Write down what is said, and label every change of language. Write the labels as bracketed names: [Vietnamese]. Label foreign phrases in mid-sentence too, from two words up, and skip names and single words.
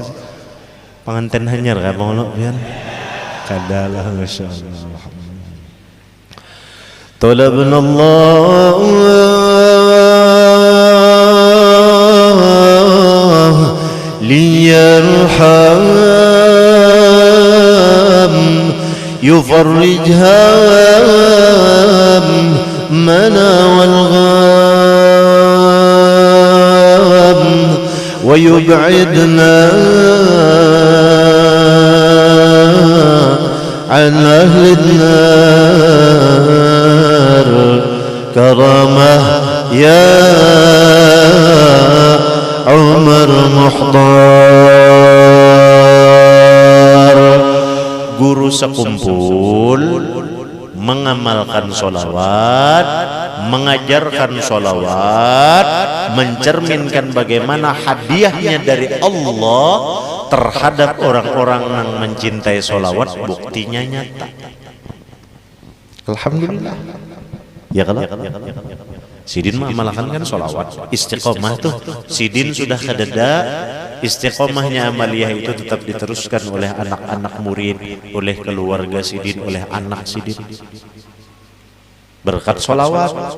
[Banjar] Panganten hanyar ka pengulu pian. Kadalah masyaallah. [Arabic] طلبنا الله ليرحم يفرج همنا والغام ويبعدنا عن أهل النار كرامة يا عمر محضار. [Indonesian] Guru sekumpul mengamalkan sholawat, mengajarkan sholawat, mencerminkan bagaimana hadiahnya dari Allah terhadap orang-orang yang mencintai sholawat. Buktinya nyata. Alhamdulillah. [Banjar] Ya kalau Sidin mengamalkan kan sholawat, istiqomah tuh. Sidin sudah kededa, istiqomahnya amaliyah itu tetap diteruskan oleh anak-anak murid, oleh keluarga Sidin, oleh anak Sidin. Berkat sholawat.